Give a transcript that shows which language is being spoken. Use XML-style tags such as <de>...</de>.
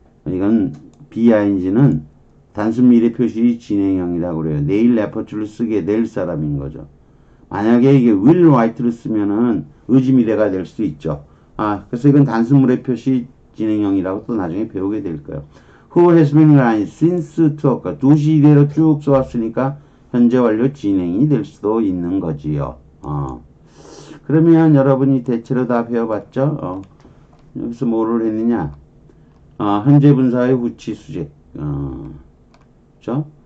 <ko>이건 being는 단순 미래 표시 진행형이라고 그래요. 내일 레포트를 쓰게 될 사람인 거죠. 만약에 이게 will write를 쓰면은 의지 미래가 될 수 있죠. 그래서 이건 단순 미래 표시 진행형이라고 또 나중에 배우게 될 거예요.</ko> <en>Who has been running since 2o'clock.</en> <ko>2시 이대로 쭉 써왔으니까 현재 완료 진행이 될 수도 있는 거지요. 그러면 여러분이 대체로 다 배워봤죠? 여기서 뭐를 했느냐? 현재 분사의 후치 수직, 그죠?</ko>